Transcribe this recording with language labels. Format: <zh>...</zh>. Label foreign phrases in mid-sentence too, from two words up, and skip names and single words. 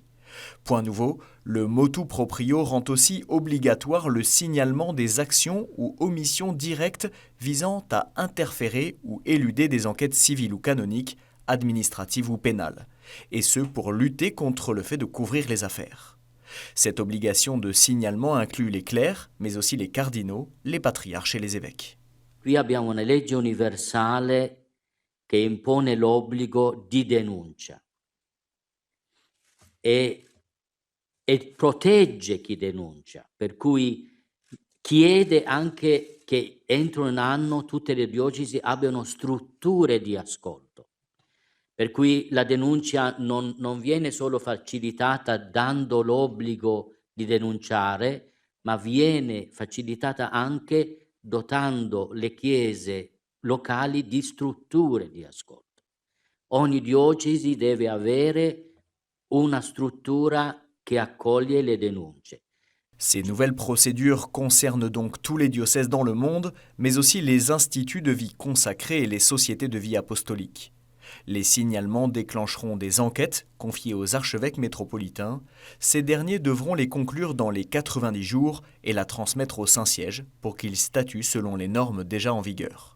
<fr>Point nouveau, le</fr> <la>motu proprio</la> <fr>rend aussi obligatoire le signalement des actions ou omissions directes visant à interférer ou éluder des enquêtes civiles ou canoniques, administratives ou pénales, et ce pour lutter contre le fait de couvrir les affaires. Cette obligation de signalement inclut les clercs, mais aussi les cardinaux, les patriarches et les évêques.</fr> <it>Qui abbiamo una legge universale che impone l'obbligo di denuncia e protegge chi denuncia, per cui chiede anche che entro un anno tutte le diocesi abbiano strutture di ascolto, per cui la denuncia non viene solo facilitata dando l'obbligo di denunciare, ma viene facilitata anche dotando le chiese locali di strutture di ascolto. Ogni diocesi deve avere una struttura che accoglie le denunce.</it> <fr>Ces nouvelles procédures concernent donc tous les diocèses dans le monde, mais aussi les instituts de vie consacrés et les sociétés de vie apostolique. Les signalements déclencheront des enquêtes confiées aux archevêques métropolitains. Ces derniers devront les conclure dans les 90 jours et la transmettre au Saint-Siège pour qu'ils statuent selon les normes déjà en vigueur.</fr>